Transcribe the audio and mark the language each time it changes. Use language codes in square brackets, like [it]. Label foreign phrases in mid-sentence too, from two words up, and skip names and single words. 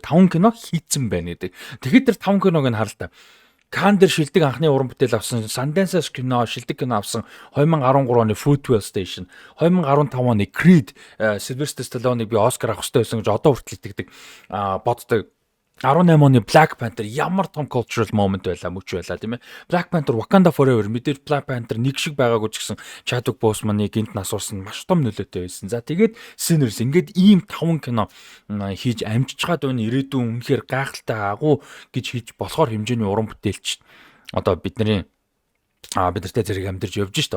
[mn] 5 кино хийцэн байна гэдэг. Тэгэхэд тэр 5 киног нь харалтаа. Кан дээр шилдэг анхны уран бүтээл авсан, Sundance кино шилдэг кино авсан 2013 оны Fruitvale Station, 2015 оны Creed, Sylvester Stallone-ыг би Оскар авах хэрэгтэй байсан гэж одоо хүртэл итгэдэг. Боддог. 18 оны Black Panther ямар том [en] cultural moment [mn] байлаа, мөч байлаа тийм ээ. Black Panther Wakanda Forever мэдээж Black Panther нэг шиг байгаагүй ч гэсэн Chadwick Boseman-ыг гинт насуурсан маш том нөлөөтэй байсан. За тэгээд Sinners ингээд ийм 5 кино хийж амжичгаад байна. Ирээдүйн үнэхээр гайхалтай агуу гэж хийж болохоор хэмжээний уран бүтээлч одоо бидний бид нартай зэрэг амьдарч явж штэ.